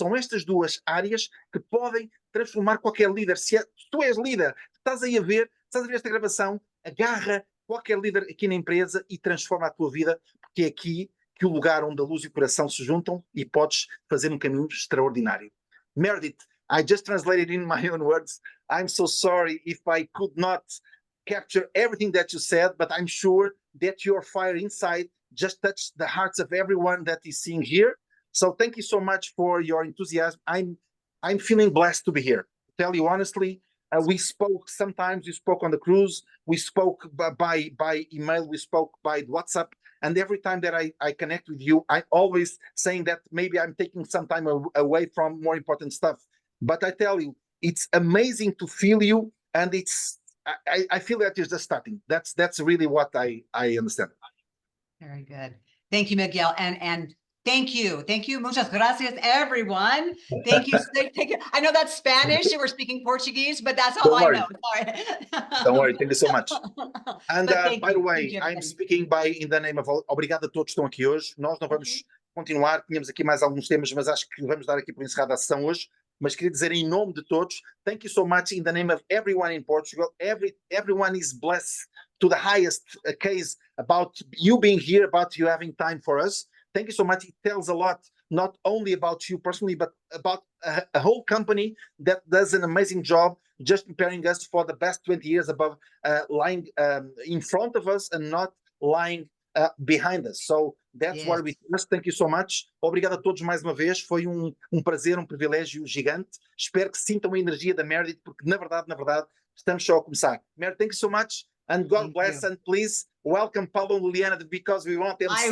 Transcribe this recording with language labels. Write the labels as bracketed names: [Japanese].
[Portuguese] São estas duas áreas que podem transformar qualquer líder. Se tu és líder, estás a ver esta gravação, agarra qualquer líder aqui na empresa e transforma a tua vida, porque é aqui que o lugar onde a luz e o coração se juntam e podes fazer um caminho extraordinário. [English] Meredith, I just translated in my own words. I'm so sorry if I could not capture everything that you said, but I'm sure that your fire inside just touched the hearts of everyone that is seeing here. So thank you so much for your enthusiasm. I'm feeling blessed to be here. To tell you honestly, we spoke on the cruise, we spoke by email, we spoke by WhatsApp, and every time that I connect with you, I always saying that maybe I'm taking some time away from more important stuff. But I tell you, it's amazing to feel you, and I feel that you're just starting. That's really what I understand. Very good. Thank you, Miguel. And thank you. [Spanish] Muchas gracias, [English] everyone. Thank you. I know that's Spanish. We're speaking Portuguese, but that's all I know. Sorry. Don't worry. Thank you so much. And by the way, you, I'm speaking in the name of [Portuguese] obrigado a todos que estão aqui hoje. Nós não vamos continuar. Tínhamos aqui mais alguns temas, mas acho que vamos dar aqui por encerrada a sessão hoje. Mas queria dizer em nome de todos, [English] thank you so much in the name of everyone in Portugal. Everyone is blessed to the highest case about you being here, about you having time for us. Thank you so much. It tells a lot, not only about you personally, but about a whole company that does an amazing job just preparing us for the best 20 years above, lying in front of us and not lying behind us. So that's why we must thank you so much. [Portuguese] Obrigado a todos mais uma vez. Foi um prazer, um privilégio gigante. Espero que sintam a energia da Meredith, porque na verdade, estamos só a começar. [English] Meredith, thank you so much. And God bless, and please welcome Paulo and Liliana, because we want them safe.